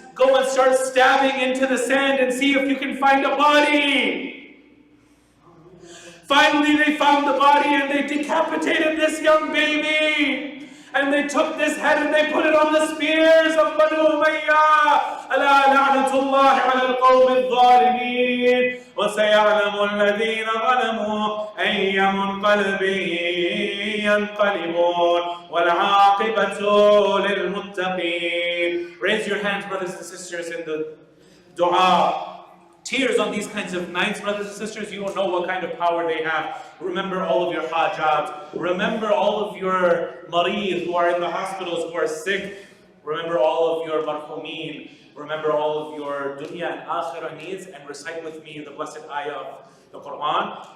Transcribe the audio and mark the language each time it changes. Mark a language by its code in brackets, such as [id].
[en] Go and start stabbing into the sand and see if you can find a body. Finally, they found the body and they decapitated this young baby. And they took this head and they put it on the spears of Banu Umayyah. [ar] ألا لعنة الله على القوم الظالمين وسيعلم الذين ظلموا أي منقلب ينقلبون والعاقبة للمتقين. [en] Raise your hands, brothers and sisters, in the dua. Tears on these kinds of nights, brothers and sisters, you don't know what kind of power they have. Remember all of your hajat. Remember all of your mareed who are in the hospitals, who are sick. Remember all of your marhumeen. Remember all of your dunya and akhirah needs, and recite with me the blessed ayah of the Quran.